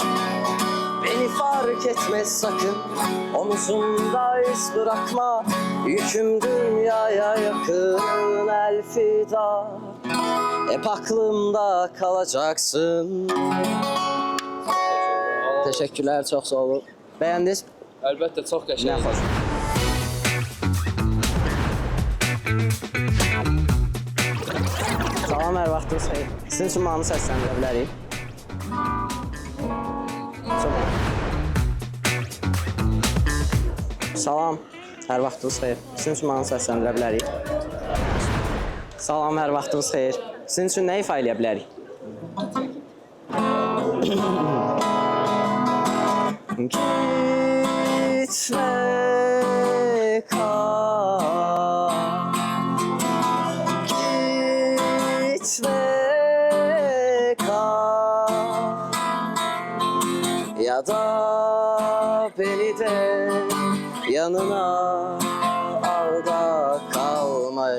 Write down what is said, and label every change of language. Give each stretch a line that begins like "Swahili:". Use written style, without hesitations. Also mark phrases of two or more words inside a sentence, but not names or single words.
Turkish: Beni fark etmez sakın, omuzumda iz bırakma. Yüküm dünyaya yakın elfida. Hep aklımda kalacaksın. Teşekkürler, çok sağ olun. Beğendiniz?
Azerbaijani: Əlbəttə, çox
Turkish: Ne
Azerbaijani: qəşəng.
Turkish: hoş.
Azerbaijani: Salam, hər vaxtınız xeyir. Sizin üçün mahnı səsləndirə bilərik. Salam, hər vaxtınız xeyir. Sizin üçün mahnı səsləndirə bilərik. Salam, hər vaxtınız xeyir. Sizin üçün nə ifa eləyə bilərik?
Turkish: Gitme kal, gitme kal, ya da beni de yanına al da kalmayı.